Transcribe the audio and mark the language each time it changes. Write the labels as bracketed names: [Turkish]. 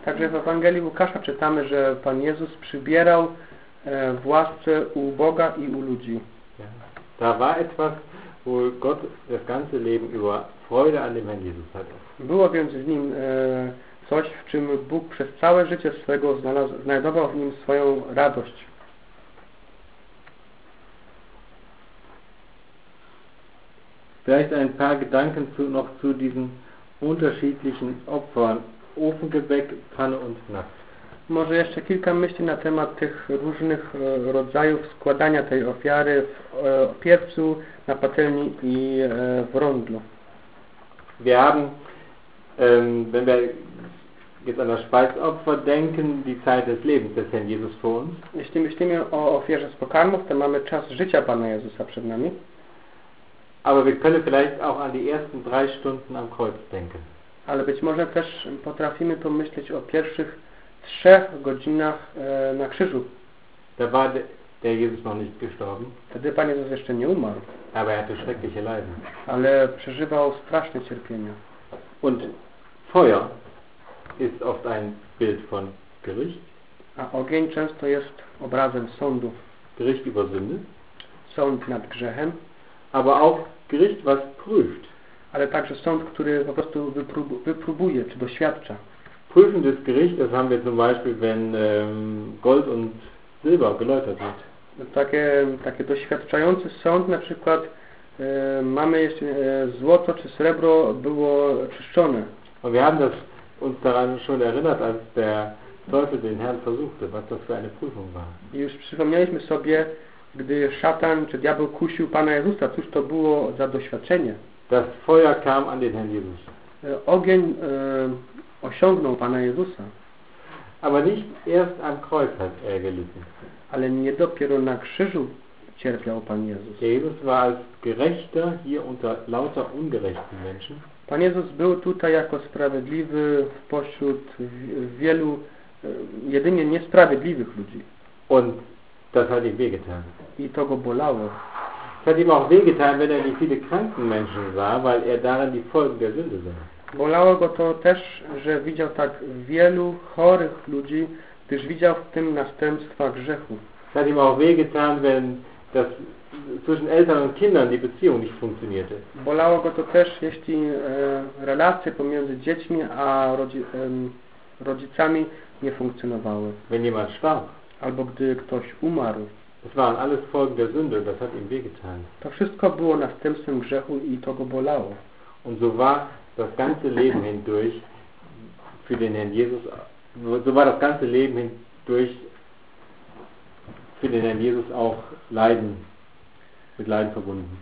[Polish] Także w Ewangelii Łukasza czytamy, że Pan Jezus przybierał w łasce u Boga i u ludzi. [German] Da war etwas, wo Gott das ganze Leben über Freude an dem Herrn Jesus hatte. [Polish] Było więc w nim coś, w czym Bóg przez całe życie swego znajdował w nim swoją radość. [German] Vielleicht ein paar Gedanken noch zu diesen unterschiedlichen Opfern. Ofengebäck, Panne und Napf. [Polish] Może jeszcze kilka myśli na temat tych różnych rodzajów składania tej ofiary w piecu, na patelni i w rondlu. [German] Wir haben, wenn wir jetzt an das Speisopfer denken, die Zeit des Lebens des Herrn Jesus vor uns. [Polish] Jeśli myślimy o ofierze z pokarmów, to mamy czas życia Pana Jezusa przed nami. [German] Aber wir können vielleicht auch an die ersten drei Stunden am Kreuz denken. [Polish] Ale być może też potrafimy pomyśleć o pierwszych trzech godzinach na krzyżu. [German] Da war der Jezus noch nicht gestorben. [Polish] Wtedy Pan Jezus jeszcze nie umarł. [German] Aber er hatte schreckliche Leiden. [Polish] Ale przeżywał straszne cierpienia. [German] Und Feuer ist oft ein Bild von Gericht. [Polish] A ogień często jest obrazem sądu. [German] Gericht über Sünde. [Polish] Sąd nad grzechem. [German] Aber auch Gericht, was prüft. [Polish] Ale także sąd, który po prostu wypróbuje, czy doświadcza. [German] Prüfendes Gericht, das haben wir zum Beispiel, wenn Gold und Silber geläutert wird. [Polish] Takie doświadczający sąd, na przykład mamy jeszcze złoto, czy srebro było czyszczone. [German] Und wir haben das uns daran schon erinnert, als der Teufel den Herrn versuchte, was das für eine Prüfung war. [Polish] Już przypomnieliśmy sobie, gdy szatan, czy diabeł kusił Pana Jezusa, cóż to było za doświadczenie. [German] Das Feuer kam an den Herrn Jesus. [Polish] Ogień osiągnął Pana Jezusa. [German] Aber nicht erst am Kreuz hat er gelitten. [Polish] Ale nie dopiero na krzyżu cierpiał Pan Jezus. [German] Jesus war als Gerechter hier unter lauter ungerechten Menschen. [Polish] Pan Jezus był tutaj jako sprawiedliwy pośród wielu jedynie niesprawiedliwych ludzi. [German] Und das hat ihm wehgetan. [Polish] I to go bolało. [German] Es hat ihm auch wehgetan, wenn er die viele kranken Menschen sah, weil er darin die Folgen der Sünde sah. [Polish] Bolało go to też, że widział tak wielu chorych ludzi, gdyż widział w tym następstwa grzechu. [German] Es hat ihm auch weh getan, wenn das zwischen Eltern und Kindern die Beziehung nicht funktionierte. [Polish] Bolało go to też, jeśli relacje pomiędzy dziećmi a rodzicami nie funkcjonowały. [German] Wenn jemand starb. [Polish] Albo gdy ktoś umarł. [German] Es waren alles Folgen der Sünde, das hat ihm weh getan. [Polish] To wszystko było następstwem grzechu i to go bolało. [German] Und so war das ganze Leben hindurch für den Herrn Jesus. So war das ganze Leben hindurch für den Herrn Jesus auch Leiden, mit Leiden verbunden.